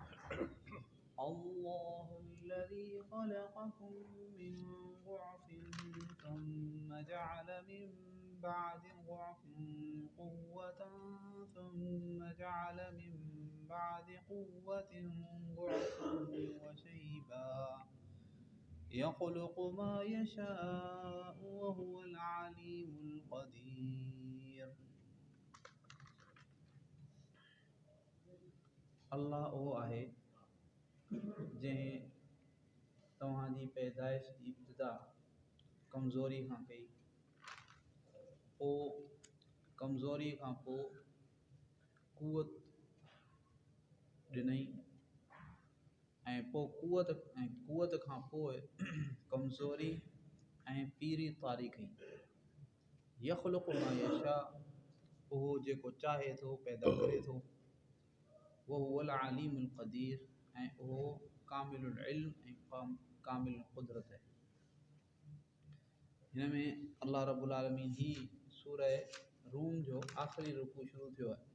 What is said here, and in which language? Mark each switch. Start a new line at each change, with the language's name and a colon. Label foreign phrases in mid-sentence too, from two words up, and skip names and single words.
Arabic: الله الذي خلقكم من ضعف ثم جعل من بعد ضعف قوة ثم جعل من بعد قوة ضعفا وشيبا يخلق ما يشاء وهو العليم القدير।
Sindhi: अल्लाह वो आहे जंहिं तव्हांजी पैदाइश जी इब्तिदा कमज़ोरी खां कई, पोइ कमज़ोरी खां पोइ क़ुवत ॾिनई ऐं पोइ क़ुवत खां पोइ कमज़ोरी ऐं पीरी तारी कई।
Arabic: يخلق ما يشاء,
Sindhi: उहो जेको चाहे थो पैदा करे थो।
Arabic: وهو العليم القدير,
Sindhi: ऐं उहो
Arabic: كامل العلم
Sindhi: ऐं
Arabic: كامل القدرة
Sindhi: आहे। हिन में अल्लाह
Arabic: رب العالمين
Sindhi: ही सूरह रूम जो आख़िरी रुकू शुरू थियो आहे।